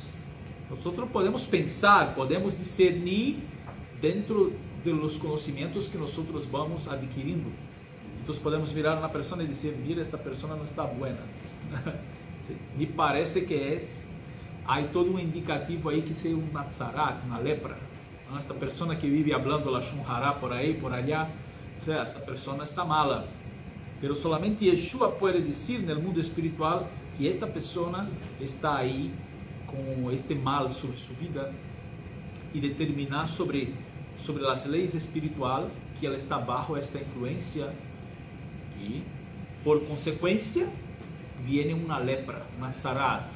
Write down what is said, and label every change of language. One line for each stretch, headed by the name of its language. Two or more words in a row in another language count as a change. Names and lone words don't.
Portuguese: Nós podemos pensar, podemos discernir dentro de los conhecimentos que nós vamos adquirindo. Então podemos virar uma pessoa e dizer: mira, esta pessoa não está buena. Me parece que há todo um indicativo aí que seja uma tzarat, uma lepra. Esta pessoa que vive falando lashon hara por aí, por allá, ou seja, esta pessoa está mala.
Spanish: Pero solamente
Portuguese: Yeshua pode dizer no mundo espiritual que esta pessoa está aí com este mal sobre sua vida e determinar sobre as leis espirituais que ela está bajo esta influência, e por consequência viene uma lepra, uma tzarat.